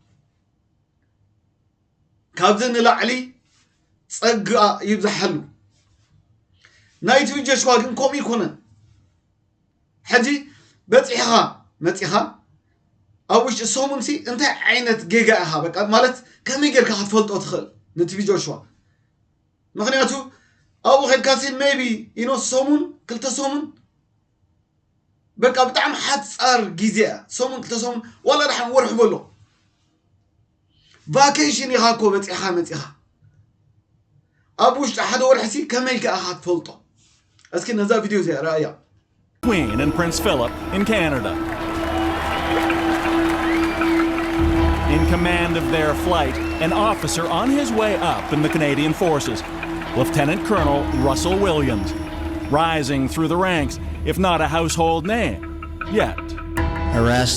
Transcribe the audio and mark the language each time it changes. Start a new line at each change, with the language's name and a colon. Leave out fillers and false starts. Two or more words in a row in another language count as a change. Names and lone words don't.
Tigrinya: ካብዚ ንላዕሊ ጸጋ ይብዛሓሉ ናይ ትቢ ጆሹዋ ግን ከምኡ ይኮነን ሕጂ መፂኻ ኣብ ውሽጢ ሰሙንሲ እንታይ ዓይነት ጌጋ ኢኻ በቃ ማለት ከመይ ጌርካ ክትፈልጦ ትኽእል ንትቢ ጆሹዋ ምክንያቱ ኣብኡ ኸድካሲ ሜቢ ኢኖ ሰሙን ክልተ ሰሙን በቃ ብጣዕሚ ሓፃር ጊዜ ሰሙን ክልተ ሰሙን ዋላ ድሓን ወርሒ በሎ ቫኬሽን ኢኻ እኮ መፂኻ ኣብ ውሽጢ ሓደ ወርሕሲ ከመይ ኢኻ ክትፈልጦ እስኪ ነዛ ቪድዮ እዚኣ ረኣያ
English: Queen and Prince Philip in Canada. In command of their flight, an officer on his way up in the Canadian Forces, Lieutenant Colonel Russell Williams, rising through the ranks, if not a household name, yet.